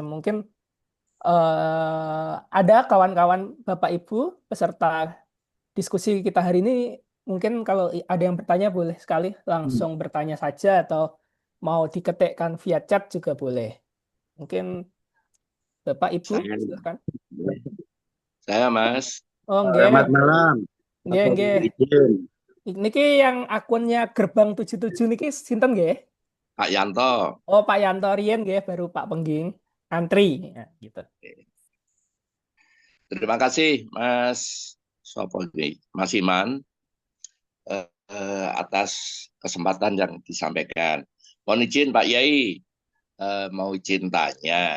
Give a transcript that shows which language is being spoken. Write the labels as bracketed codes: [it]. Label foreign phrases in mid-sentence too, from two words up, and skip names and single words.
[id] Mungkin ada kawan-kawan Bapak Ibu peserta diskusi kita hari ini, mungkin kalau ada yang bertanya boleh sekali langsung bertanya saja, atau mau diketikkan via chat juga boleh. Mungkin Bapak Ibu silakan. Saya Mas. Selamat malam. [jv] Nggih. Niki yang akunnya Gerbang 77 niki sinten nggih? [id] Pak Yanto. [jv] Oh, Pak Yanto riyen nggih, [id] baru Pak Pengging antri ya, gitu. Terima kasih Mas Mas Iman atas kesempatan yang disampaikan. Mohon izin Pak Yai, mau izin tanya.